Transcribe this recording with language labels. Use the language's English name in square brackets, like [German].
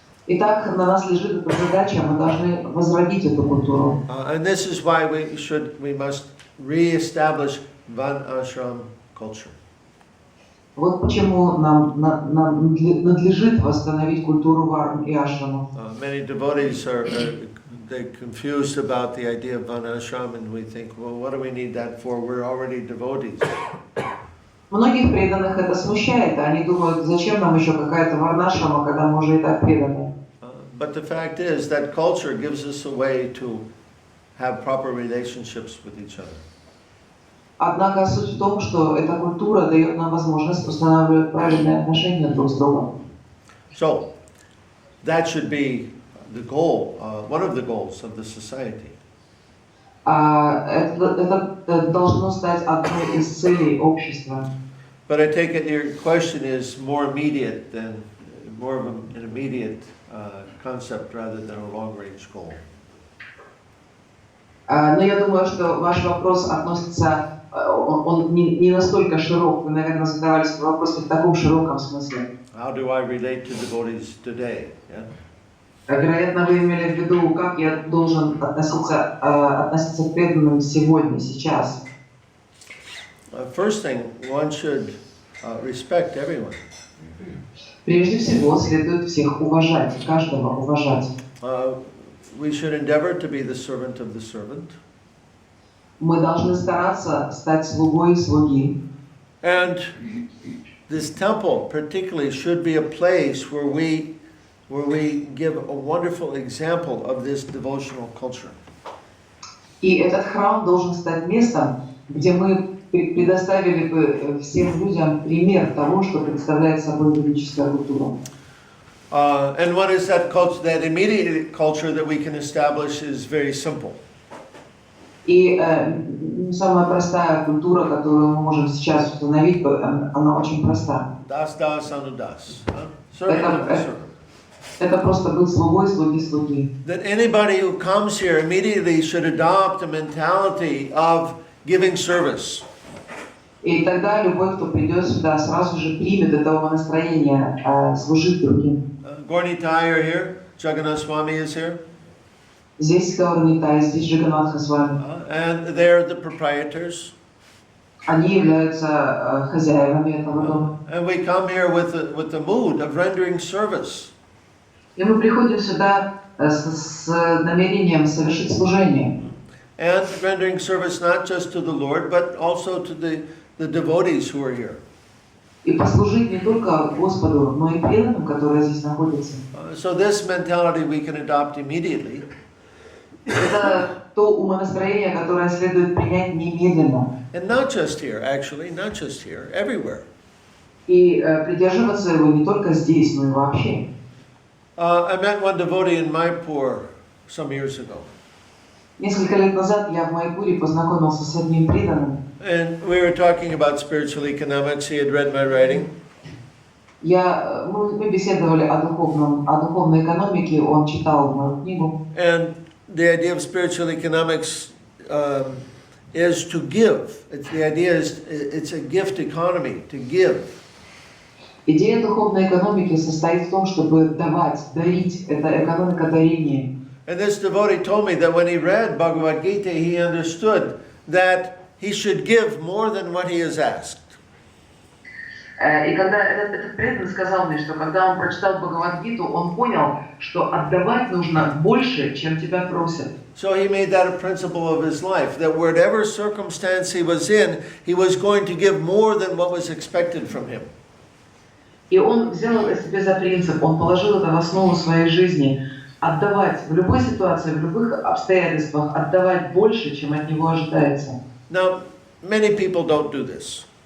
[Russian] Итак, на нас лежит эта задача, мы должны возродить эту культуру. [English] And this is why we must re-establish Van Ashram culture. [Russian] Вот почему нам надлежит восстановить культуру варн и ашрамов. [English] Many devotees they're confused about the idea of varnashram, and we think, well, what do we need that for? We're already devotees. [Russian] Многих преданных это смущает, они думают, зачем нам еще какая-то варнашрама, когда мы уже и так преданы. [English] But the fact is that culture gives us a way to have proper relationships with each other. [Russian] Однако суть в том, что эта культура дает нам возможность устанавливать правильные отношения друг с другом. [English] So, that should be the goal, one of the goals of the society. [Russian] Это должно стать одной из целей общества. [English] But I take it your question is more immediate than, more of an immediate concept rather than a long-range goal. [Russian] Но я думаю, что ваш вопрос относится, он не настолько широк, вы, наверное, задавали свой вопрос в таком широком смысле. [English] How do I relate to devotees today? Yeah? [Russian] Вероятно, вы имели в виду, как я должен относиться к преданным сегодня, сейчас. [English] First thing, one should respect everyone. [Russian] Прежде всего, следует всех уважать, каждого уважать. [English] We should endeavor to be the servant of the servant. [Russian] Мы должны стараться стать слугой слуги. [English] And this temple particularly should be a place where we give a wonderful example of this devotional culture. [Russian] И этот храм должен стать местом, где мы предоставили бы всем людям пример того, что представляет собой ведическая культура. [English] And what is that culture? That immediate culture that we can establish is very simple. [Russian] И самая простая культура, которую мы можем сейчас установить, она очень проста. [English] Das anudas. Servant of the servant. [Russian] Это просто быть слугой слуги. [English] That anybody who comes here immediately should adopt a mentality of giving service. [Russian] И тогда любой, кто придет сюда, сразу же примет этого настроения служить другим. [English] Gornitai are here. Jagannath is here. [Russian] Здесь Гаурнитай, здесь Джаганатха с вами. [English] And they're the proprietors. [Russian] Они являются хозяевами этого дома. [English] And we come here with the mood of rendering service. [Russian] И мы приходим сюда с намерением совершить служение. [English] And rendering service not just to the Lord, but also to the devotees who are here. [Russian] И послужить не только Господу, но и преданным, которые здесь находятся. [English] So this mentality we can adopt immediately. [Russian] Это то умонастроение, которое следует принять немедленно. [English] And not just here, actually, not just here, everywhere. [Russian] И придерживаться его не только здесь, но и вообще. [English] I met one devotee in Mayapur some years ago. [Russian] Несколько лет назад я в Майпуре познакомился с одним преданным. [English] And we were talking about spiritual economics. He had read my writing. [Russian] Мы беседовали о духовной экономике, он читал мою книгу. [English] And the idea of spiritual economics is to give. The idea is it's a gift economy, to give. [Russian] Идея духовной экономики состоит в том, чтобы давать, дарить. Это экономика дарения. [English] And this devotee told me that when he read Bhagavad Gita, he understood that he should give more than what he is asked. [Russian] И когда этот преданный сказал мне, что когда он прочитал Бхагавад-гиту, он понял, что отдавать нужно больше, чем тебя просят. [English] So he made that a principle of his life, that whatever circumstance he was in, he was going to give more than what was expected from him. [Russian] И он взял это себе за принцип, он положил это в основу своей жизни. Отдавать в любой ситуации, в любых обстоятельствах, отдавать больше, чем от него ожидается. [English] Now, many people don't do this.